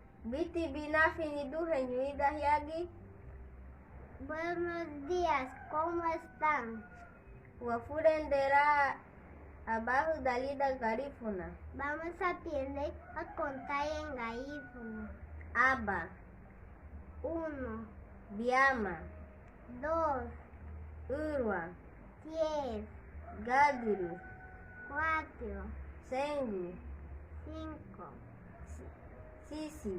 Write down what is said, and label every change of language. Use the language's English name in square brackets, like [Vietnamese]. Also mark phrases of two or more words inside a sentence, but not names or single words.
[Garifuna] Biti binafini duheñuida yagi. [Spanish] Buenos días, ¿cómo están? [Garifuna] Wafurendera abajo dalida garifuna. [Spanish] Vamos a aprender a contar en garífuna. [Garifuna] Aba, [Spanish] 1, [Garifuna] Biama, [Spanish] 2, [Garifuna] Urwa, [Spanish] 10, [Garifuna] Gaduru, [Spanish] 4, [Garifuna] Sengu, [Spanish] 5, [Garifuna] Sisi,